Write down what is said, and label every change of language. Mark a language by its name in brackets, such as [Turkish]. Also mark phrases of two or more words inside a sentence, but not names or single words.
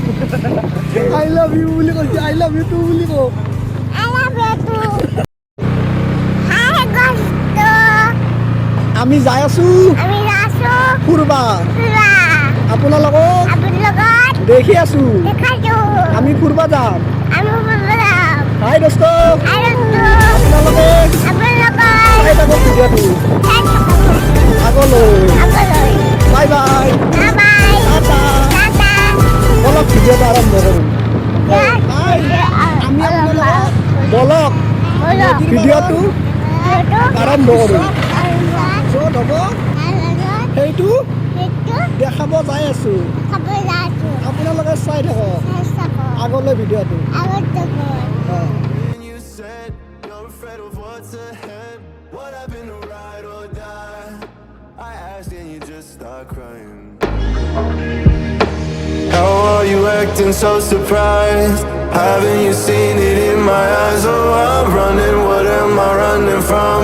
[English] I love you [Assamese] বুলি কৈছে [English] I love you too [Assamese] বুলি কও [English] I love you too. Hi, Gosto. [Assamese] আমি যাই আছো আমি আছো ফুৰবা ফুৰা আপোনালোকক আপোনাৰ লগত দেখি আছো দেখাইছো আমি ফুৰবা যাম আমি ফুৰা হাই দোস্ত আৰু আপোনালোকে আপোনাৰ লগত চাই থাকক ভিডিঅ'টো আগলৈ [English] bye bye [Assamese] বাই টাটা টাটা বলক ভিডিঅ'টো আৰম্ভ কৰোঁ হাই আমি আপোনালোকক বলক ভিডিঅ'টো আৰম্ভ কৰোঁ য'ত হ'ব সেইটো দেখাব যাই আছো আপোনালোকে চাই থাকক আগলৈ ভিডিঅ'টো [English] You said you're afraid of what's ahead. What happened to ride or die? I asked and you just start crying. How are you acting so surprised? Haven't you seen it in my eyes? Oh, I'm running, what am I running from?